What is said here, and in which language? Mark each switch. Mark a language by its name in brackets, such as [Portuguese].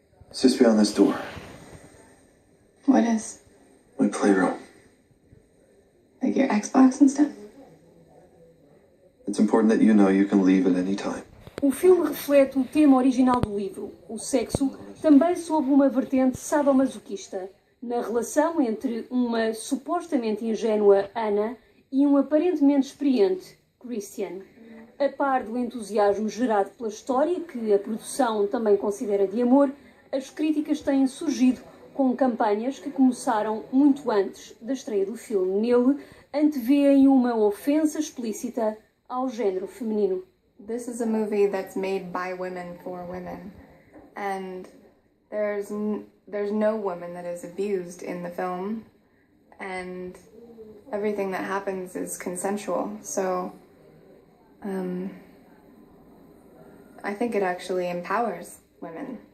[English] It's just beyond this door. What is? My playroom. Like your Xbox and stuff? It's important that you know you can leave at any time. [Portuguese] O filme reflete o tema original do livro, o sexo, também sob uma vertente sadomasoquista, na relação entre uma supostamente ingênua Anna e um aparentemente experiente Christian. A par do entusiasmo gerado pela história, que a produção também considera de amor, as críticas têm surgido com campanhas que começaram muito antes da estreia do filme. Nele, antevêem uma ofensa explícita ao género feminino. [English] This is a movie that's made by women for women, and there's no woman that is abused in the film, and everything that happens is consensual. So I think it actually empowers women.